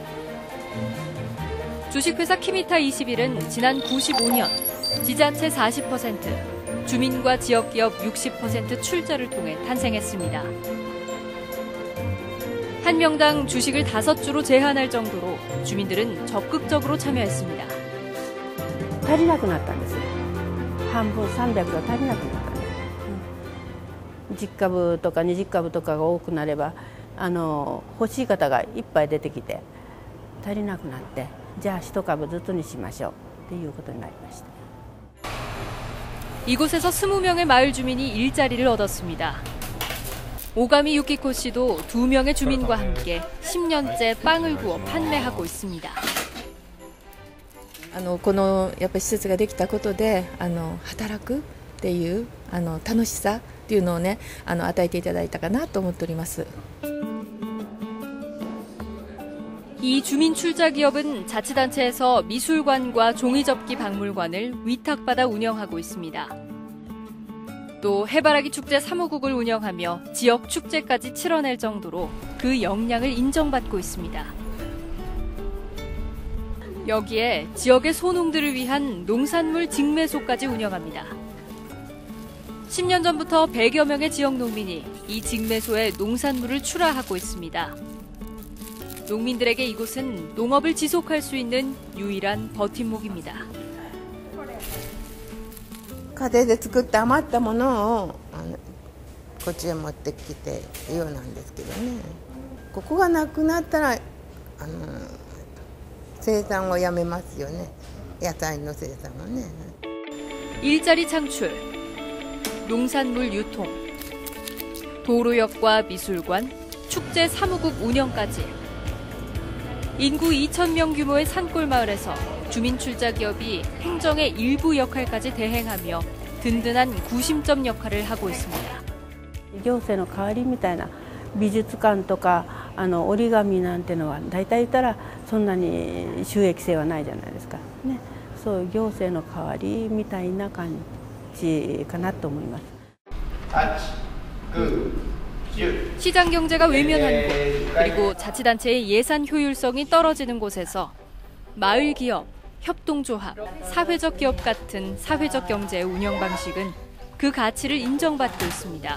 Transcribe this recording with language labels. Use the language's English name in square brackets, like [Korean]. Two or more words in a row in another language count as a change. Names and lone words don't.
[Korean] 주식회사 키미타 21은 지난 95년 지자체 40%, 주민과 지역기업 60% 출자를 통해 탄생했습니다. 한 명당 주식을 5주로 제한할 정도로 주민들은 적극적으로 참여했습니다. [Japanese] 足りなくなったんですよ。半分300が足りなくなったんです。10株とか20株とかが多くなれば欲しい方がいっぱい出てきて足りなくなって、じゃあ1株ずつにしましょうということになりました。 [Korean] 이곳에서 20명의 마을 주민이 일자리를 얻었습니다. 오가미 유키코 씨도 2명의 주민과 함께 10년째 빵을 구워 판매하고 있습니다. [Japanese] このやっぱり施設ができたことで働くっていう楽しさっていうのをね与えていただいたかなと思っております。 [Korean] 이 주민 출자 기업은 자치단체에서 미술관과 종이접기 박물관을 위탁받아 운영하고 있습니다. 또 해바라기 축제 사무국을 운영하며 지역 축제까지 치러낼 정도로 그 역량을 인정받고 있습니다. 여기에 지역의 소농들을 위한 농산물 직매소까지 운영합니다. 10년 전부터 100여 명의 지역 농민이 이 직매소에 농산물을 출하하고 있습니다. 농민들에게 이곳은 농업을 지속할 수 있는 유일한 버팀목입니다. [Japanese] 家庭で作って余ったものをこっちへ持ってきているようなんですけどね。ここがなくなったら生産をやめますよね。野菜の生産をね。 [Korean] 일자리 창출, 농산물 유통, 도로역과 미술관, 축제 사무국 운영까지 인구 2,000명 규모의 산골 마을에서 주민 출자 기업이 행정의 일부 역할까지 대행하며 든든한 구심점 역할을 하고 있습니다. [Japanese] 行政の代わりみたいな美術館とか折り紙なんてのは大体言ったらそんなに収益性はないじゃないですかね。そういう行政の代わりみたいな感じかなと思います。 [Korean] 시장 경제가 외면한 곳, 그리고 자치단체의 예산 효율성이 떨어지는 곳에서 마을 기업, 협동조합, 사회적 기업 같은 사회적 경제의 운영 방식은 그 가치를 인정받고 있습니다.